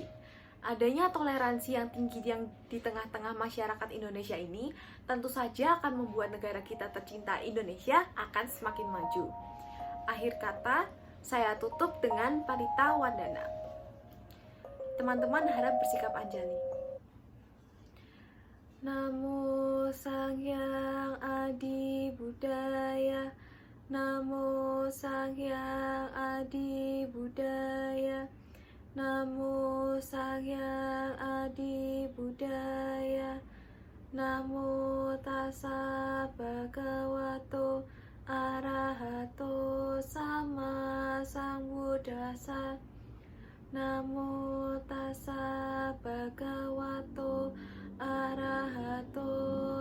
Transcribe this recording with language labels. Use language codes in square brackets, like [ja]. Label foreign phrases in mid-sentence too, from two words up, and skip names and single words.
[id] Adanya toleransi yang tinggi yang di tengah-tengah masyarakat Indonesia ini tentu saja akan membuat negara kita tercinta Indonesia akan semakin maju. Akhir kata, saya tutup dengan Parita Wardana. Teman-teman harap bersikap anjali. [kaw] Namo Sang Hyang Adi Budaya, Namo Sang Hyang Adi Budaya, Namo Sang Hyang Adi Budaya, [pi] Namo Tassa Bhagavato Arahato Sama Sambuddhassa, Namo Tassa Bhagavato Arahato